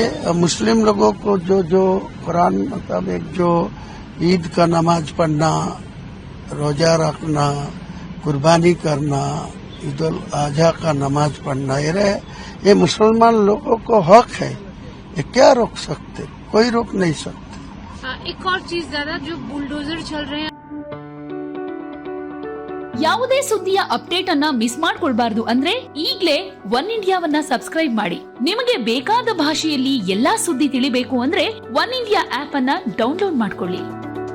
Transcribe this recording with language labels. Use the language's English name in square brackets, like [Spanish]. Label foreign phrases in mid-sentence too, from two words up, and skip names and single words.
[Hindi] मुस्लिम लोगों को जो कुरान मुताबिक जो ईद का नमाज पढ़ना, रोजा रखना, कुर्बानी करना, ईद उल अजहा का नमाज पढ़ना, ये मुसलमान लोगों को हक है। ये क्या रोक सकते? कोई रोक नहीं सकते। एक और चीज दादा, जो बुलडोजर चल रहे हैं, [Kannada] ಯಾವುದೇ ಸುದ್ದಿಯ ಅಪ್ಡೇಟ್ ಅನ್ನ ಮಿಸ್ ಮಾಡ್ಕೊಳ್ಬಾರ್ದು ಅಂದ್ರೆ ಈಗ್ಲೇ ಒನ್ ಇಂಡಿಯಾವನ್ನ ಸಬ್ಸ್ಕ್ರೈಬ್ ಮಾಡಿ. ನಿಮಗೆ ಬೇಕಾದ ಭಾಷೆಯಲ್ಲಿ ಎಲ್ಲಾ ಸುದ್ದಿ ತಿಳಿಬೇಕು ಅಂದ್ರೆ ಒನ್ ಇಂಡಿಯಾ ಆಪ್ ಅನ್ನ ಡೌನ್ಲೋಡ್ ಮಾಡ್ಕೊಳ್ಳಿ.